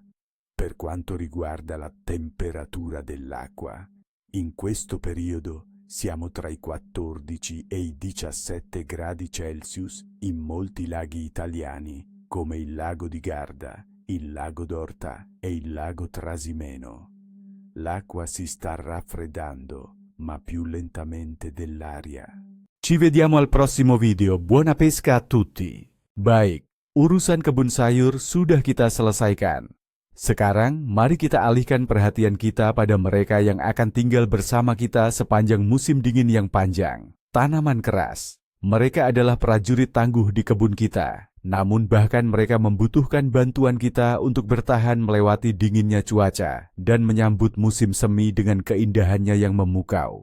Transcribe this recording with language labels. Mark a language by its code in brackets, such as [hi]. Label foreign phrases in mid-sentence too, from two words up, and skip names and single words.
[it] Per quanto riguarda la temperatura dell'acqua, in questo periodo siamo tra i 14 e i 17 gradi Celsius in molti laghi italiani, come il lago di Garda, il lago d'Orta e il lago Trasimeno. L'acqua si sta raffreddando, ma più lentamente dell'aria. Ci vediamo al prossimo video. Buona pesca a tutti. [id] Baik, urusan kebun sayur sudah kita selesaikan. Sekarang, mari kita alihkan perhatian kita pada mereka yang akan tinggal bersama kita sepanjang musim dingin yang panjang. Tanaman keras. Mereka adalah prajurit tangguh di kebun kita. Namun bahkan mereka membutuhkan bantuan kita untuk bertahan melewati dinginnya cuaca dan menyambut musim semi dengan keindahannya yang memukau.